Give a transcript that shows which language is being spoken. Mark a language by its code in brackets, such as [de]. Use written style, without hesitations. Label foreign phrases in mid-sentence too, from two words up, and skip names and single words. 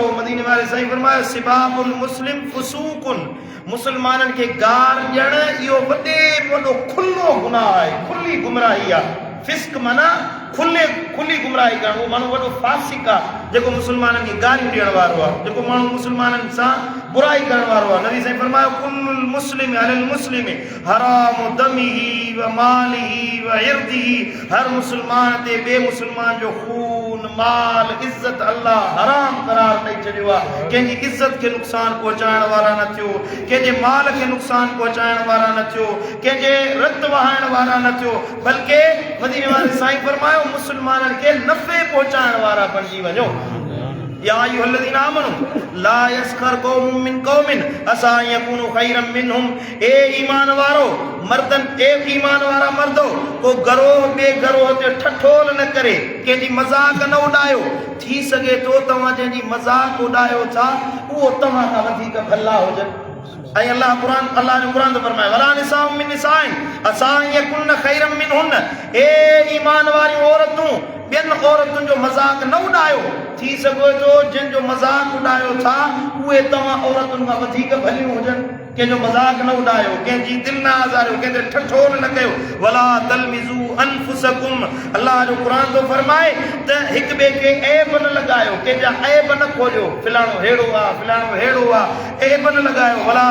[sd] मदीने वारे साईं फरमायो [ar] سباب المسلم فسوق, [sd] मुस्लमाननि खे गार ॾियणु इहो वॾे वॾो खुलो गुनाह आहे, खुली गुमराही आहे। फिस्क माना खुली गुमराही करणु, उहो माण्हू वॾो फासिक आहे जेको मुस्लमाननि खे गारियूं ॾियण वारो आहे, जेको माण्हू मुस्लमाननि सां बुराई करण वारो आहे। नबी साईं फरमायो [ar] كل المسلم على المسلم حرام دمه وماله وعرضه, [sd] हर मुस्लमान ते ॿिए मुस्लमान जो खून माल इज़त अल्लाह हराम करार ॾेई छॾियो आहे। कंहिंजी इज़त खे नुक़सान पहुचाइण वारा न थियो, कंहिंजे माल खे नुक़सान पहुचाइण वारा न थियो, कंहिंजे रत वहाइण वारा न थियो, बल्कि मदीने वारे साईं फरमायो मुस्लमाननि खे नफ़े पहुचाइण वारा बणिजी वञो। [ar] يا أيها الذين آمنوا لا يسخر قوم من قوم عسى يكونوا خيرا منهم, [sd] ए ईमान वारो मर्दन, ए ईमान वारा मर्दो, को गरोह बे गरोह ते ठठोल न करे, कंहिंजी मज़ाक न उॾायो। थी सघे तो तव्हां जंहिंजी मज़ाक उॾायो था उहो तव्हां खां वधीक भला हुजनि। ऐं अल्लाह जो क़ुरान तो फरमाए [ar] ولا نساء من نساء عسى يكن خيرا منهن, [sd] ए ईमान वारियूं औरतूं ॿियनि औरतुनि जो मज़ाक न उॾायो। थी सघे थो जंहिंजो मज़ाक उॾायो था उहे तव्हां औरतुनि खां वधीक भलियूं हुजनि। कंहिंजो मज़ाक न उॾायो, कंहिंजी दिलि न आज़ारियो, कंहिंजे ठठोल न कयो। [ar] ولا تلمزوا أنفسكم, [sd] अल्लाह जो क़ुरान थो फरमाए त हिक ॿिए खे ऐब न लॻायो, कंहिंजा ऐब न खोलियो, फलाणो अहिड़ो आहे फलाणो अहिड़ो आहे, ऐब न लॻायो।